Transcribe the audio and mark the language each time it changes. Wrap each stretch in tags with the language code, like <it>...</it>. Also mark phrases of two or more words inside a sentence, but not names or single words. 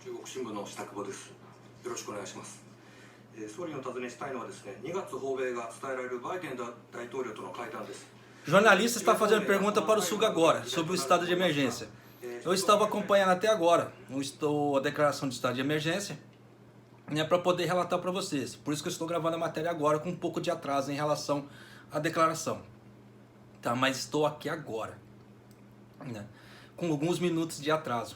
<ja>新聞の支度部です。よろしくお願いします。総理にお尋ねしたいのはですね、2月訪米が伝えられるバイデン大統領との会談です。</ja> <pt>Jornalista está fazendo pergunta para o Suga agora, sobre o estado de emergência. Eu estava acompanhando até agora a declaração de estado de emergência, né, para poder relatar para vocês. Por isso que eu estou gravando a matéria agora com um pouco de atraso em relação à declaração. Tá, mas estou aqui agora, né, com alguns minutos de atraso.</pt>